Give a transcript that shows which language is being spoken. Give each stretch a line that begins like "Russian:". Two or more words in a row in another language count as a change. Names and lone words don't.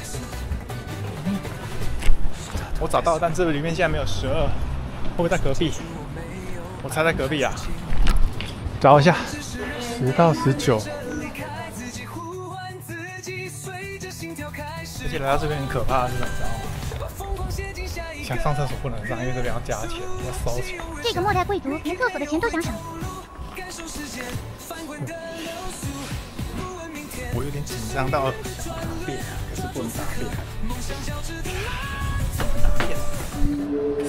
Chinese: 我找到了，但这裡面现在沒有12，會不會在隔壁？我猜在隔壁啊。找一下，10到19。而且來到這邊很可怕的是什麼，你知道嗎？想上廁所不能上，因為這邊要加錢，要燒錢。這個末代貴族連廁所的錢都想省。我有點緊張到想大便，可是不能大便。